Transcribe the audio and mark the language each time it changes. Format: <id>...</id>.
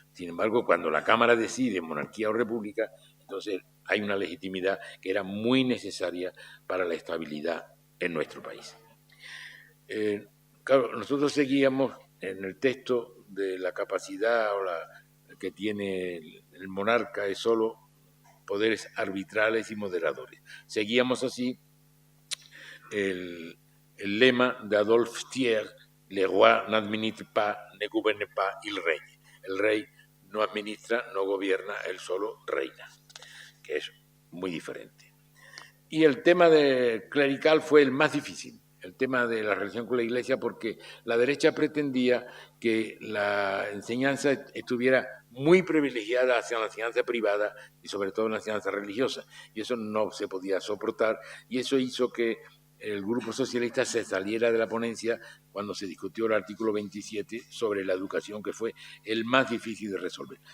<es>Sin embargo, cuando la Cámara decide monarquía o república, entonces hay una legitimidad que era muy necesaria para la estabilidad en nuestro país. Claro, nosotros seguíamos en el texto de la capacidad que tiene el monarca es solo poderes arbitrales y moderadores. Seguíamos así el lema de</es> <fr>Adolphe Thiers: le roi n'administre pas, ne gouverne pas, il règne.</fr> <es>El rey no administra, no gobierna, él solo reina, que es muy diferente. Y el tema clerical fue el más difícil, el tema de la relación con la Iglesia, porque la derecha pretendía que la enseñanza estuviera muy privilegiada hacia la enseñanza privada y sobre todo la enseñanza religiosa, y eso no se podía soportar, y eso hizo que el Grupo Socialista se saliera de la ponencia cuando se discutió el artículo 27 sobre la educación, que fue el más difícil de resolver.</es>